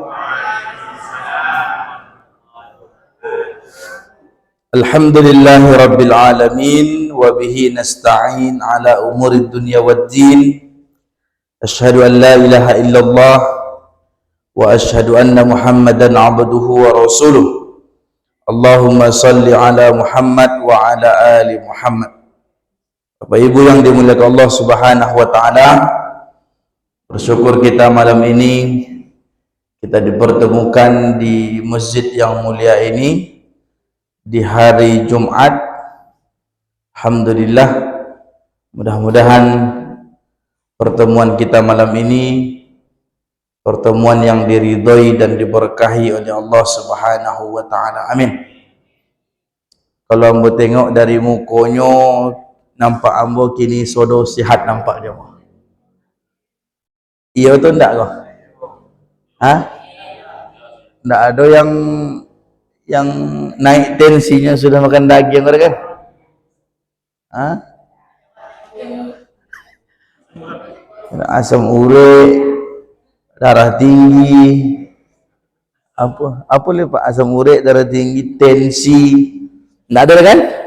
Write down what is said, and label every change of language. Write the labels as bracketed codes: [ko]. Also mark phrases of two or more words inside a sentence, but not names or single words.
[ar] الحمد لله رب العالمين وبه نستعين على أمور الدنيا والدين. أشهد أن لا إله إلا الله وأشهد أن محمدا عبده ورسوله. اللهم صل على محمد وعلى آل محمد. [id] Bapak Ibu yang dimuliakan Allah [ar] سبحانه وتعالى, [id] bersyukur kita malam ini kita dipertemukan di masjid yang mulia ini di hari Jumat. Alhamdulillah, mudah-mudahan pertemuan kita malam ini pertemuan yang diridhoi dan diberkahi oleh Allah [ar] سبحانه وتعالى. [id] Amin. [min] Kalau ambo tengok dari mukonyo nampak ambo kini sodo sihat nampak dia. Iya tu ndak kau? Hah? [id] Ndak ada yang naik tensinya sudah makan daging kan? Hah? Asam urat, darah tinggi, apa lepas asam urat, darah tinggi, tensi, nggak ada kan?